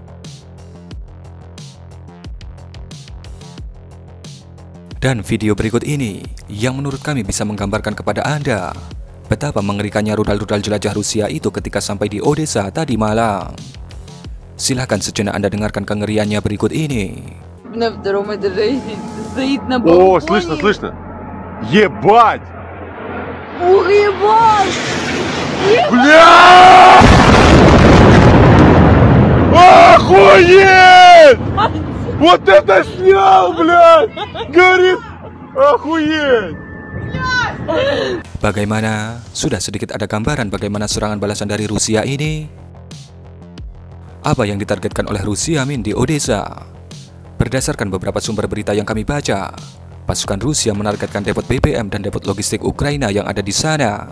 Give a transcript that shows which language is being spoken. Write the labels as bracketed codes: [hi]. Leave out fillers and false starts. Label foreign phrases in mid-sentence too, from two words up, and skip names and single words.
[id] Dan video berikut ini, yang menurut kami bisa menggambarkan kepada Anda, betapa mengerikannya rudal-rudal jelajah Rusia itu ketika sampai di Odessa tadi malam. Silahkan sejenak Anda dengarkan kengeriannya berikut ini. [ru] На втором этаже стоит на О, балконе. слышно, слышно. Ебать! Ух, ебать! Бля! Охуеть! Вот это снял, блядь! Горит! Охуеть! [id] Bagaimana? Sudah sedikit ada gambaran bagaimana serangan balasan dari Rusia ini? Apa yang ditargetkan oleh Rusia di Odessa? Berdasarkan beberapa sumber berita yang kami baca, pasukan Rusia menargetkan depot BBM dan depot logistik Ukraina yang ada di sana.